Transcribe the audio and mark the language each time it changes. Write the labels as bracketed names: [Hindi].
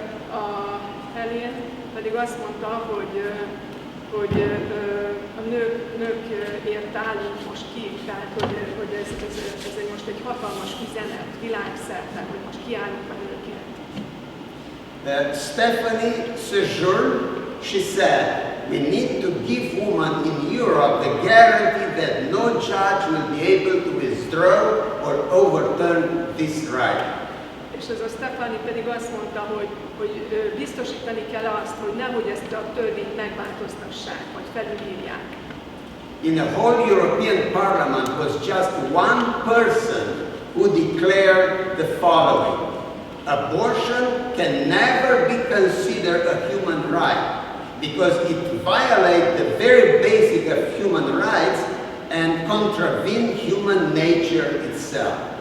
[Hungarian] A Helen pedig azt mondta, hogy a nőkért állunk most ki, tehát hogy ez most egy hatalmas üzenet világszerte, hogy most kiállunk a nőkért. [English] Stephanie Sejourne, she said, we need to give women in Europe the guarantee that no judge will be able to withdraw or overturn this right. [Hungarian] És ez a Stephanie pedig azt mondta, hogy biztosítani kell azt, hogy nehogy ezt a törvényt megváltoztassák, vagy felülírják. [English] In the whole European Parliament was just one person who declared the following: abortion can never be considered a human right because it violates the very basic of human rights and contravenes human nature itself.